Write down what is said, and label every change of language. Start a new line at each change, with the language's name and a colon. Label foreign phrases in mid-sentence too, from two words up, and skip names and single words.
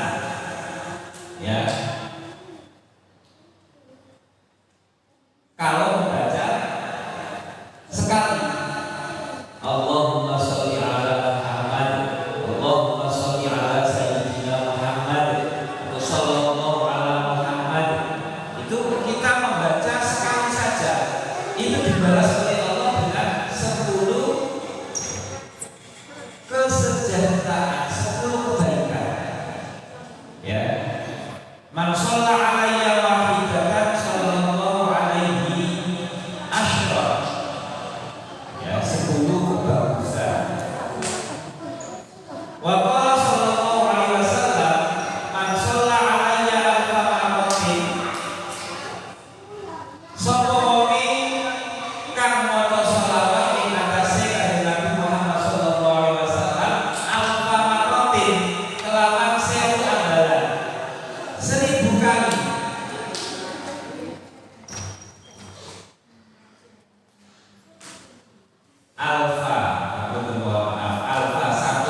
Indonesian: Ya, kalau membaca sekali,
Arabic: اللهم صل على محمد، اللهم صل على سيدنا محمد، وصلى الله على محمد,
Indonesian: itu kita membaca sekali saja, itu dibalas oleh Allah dengan 10 kesejahteraan, 10 kebaikan.
Arabic: Ya, من صلى علي واحدة صلى الله عليه عشرا, ya, 10 kebagusan. وقال صلى الله عليه وسلم، من صلى علي ألف مرة,
Javanese: sapa wonge kang maca shalawat ing atase Kanjeng Nabi Muhammad
Arabic: صلى الله عليه وسلم ألف مرة,
Javanese: kelawan 1000 ambalan, 1000 kali. Alfa, aku maaf, alfa